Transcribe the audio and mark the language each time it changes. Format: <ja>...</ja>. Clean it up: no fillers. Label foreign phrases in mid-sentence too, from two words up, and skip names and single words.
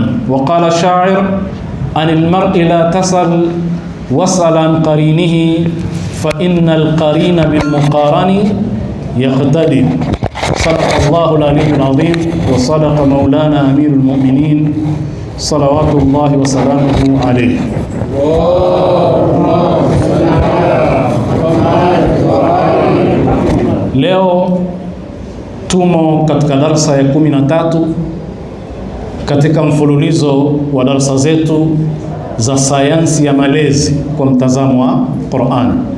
<ar>وقال الشاعر: عن المرء لا تسل واسأل عن قرينه فإن القرين بالمقارن يقتدي. صدق الله العلي العظيم وصدق مولانا أمير المؤمنين صلوات الله وسلامه عليه.</ar> <sw>Leo tumo katika darasa ya 13 katika mfululizo wa darasa zetu za sayansi ya malezi kwa mtazamo wa Qur'an.</sw>